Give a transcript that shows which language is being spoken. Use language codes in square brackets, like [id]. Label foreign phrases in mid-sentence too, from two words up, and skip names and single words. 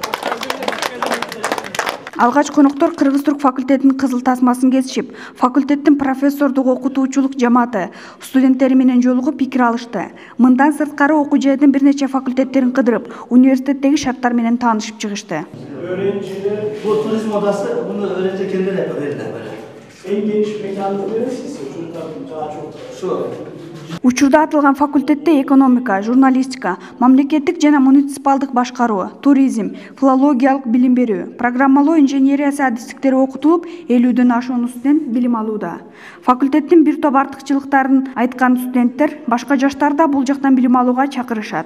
[ky] Алгач коноктор Кыргыз-Түрк факультетинин кызыл тасмасын кесишип, факультеттин профессордук окутуучулук жамааты студенттери менен жолугуп пикир алышты. Мындан сырткары окуу жайдын бир нече факультеттерин кыдырып, университеттеги шарттар менен таанышып чыгышты. [tr] Bu turizm odası bunu öğrenci kendileri yapıyor. En geniş mekanı neresi? Çocuklar daha çok. Şu. [ky] Учурда аталган факультетте экономика, журналистика, мамлекеттик жана муниципалдык башкаруу, туризм, филологиялык билим берүү, программалоо инженериясы адистиктери окутулуп, 50дөн ашуун студент билим алууда. Факультеттин бир топ артыкчылыктарын айткан студенттер башка жаштар да бул жактан билим алууга чакырышат.